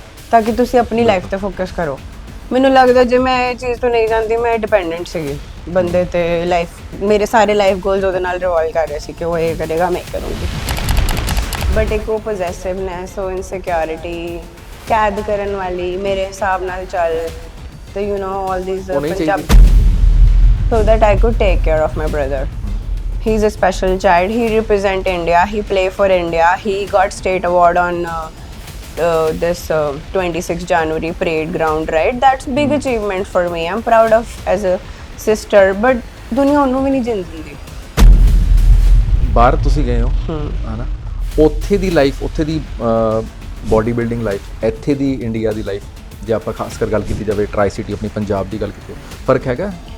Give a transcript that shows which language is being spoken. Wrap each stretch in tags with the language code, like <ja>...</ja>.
<pa>ਤਾਂ ਕਿ ਤੁਸੀਂ ਆਪਣੀ ਲਾਈਫ ਤੇ ਫੋਕਸ ਕਰੋ ਮੈਨੂੰ ਲੱਗਦਾ ਜੇ ਮੈਂ ਇਹ ਚੀਜ਼ ਤੋਂ ਨਹੀਂ ਜਾਂਦੀ ਮੈਂ ਡਿਪੈਂਡੈਂਟ ਸੀਗੀ ਬੰਦੇ ਤੇ ਲਾਈਫ ਮੇਰੇ ਸਾਰੇ ਲਾਈਫ ਗੋਲਸ ਉਹਦੇ ਨਾਲ ਰਿਵੋਲਵ ਕਰ ਰਹੇ ਸੀ ਕਿ ਉਹ ਇਹ ਕਰੇਗਾ ਮੈਂ ਕਰੂੰਗੀ ਬਟ ਇੱਕ ਉਹ ਪੋਜ਼ੈਸਿਵਨੈਸ ਉਹ ਇਨਸਿਕਿਉਰਿਟੀ ਕੈਦ ਕਰਨ ਵਾਲੀ ਮੇਰੇ ਹਿਸਾਬ ਨਾਲ ਚੱਲ ਤੇ you know all these Punjab</pa> <en>so that I could take care of my brother. He's a special child. He represent India. He play for India. He got state award on this 26 January parade ground, right? That's big achievement for me. I'm proud of as a sister.</en> <pa>But ਦੁਨੀਆ ਉਹਨੂੰ ਵੀ ਨਹੀਂ ਜਿੰਦੀ ਬਾਹਰ ਤੁਸੀਂ ਗਏ ਹੋ ਹਨਾ ਉੱਥੇ ਦੀ ਲਾਈਫ ਉੱਥੇ ਦੀ ਬੋਡੀ ਬਿਲਡਿੰਗ ਲਾਈਫ ਇੱਥੇ ਦੀ ਇੰਡੀਆ ਦੀ ਲਾਈਫ ਜੇ ਆਪਾਂ ਖਾਸ ਕਰ ਗੱਲ ਕੀਤੀ ਜਾਵੇ ਟਰਾਈ ਸਿਟੀ ਆਪਣੀ ਪੰਜਾਬ ਦੀ ਗੱਲ ਕੀਤੀ ਫਰਕ ਹੈਗਾ</pa>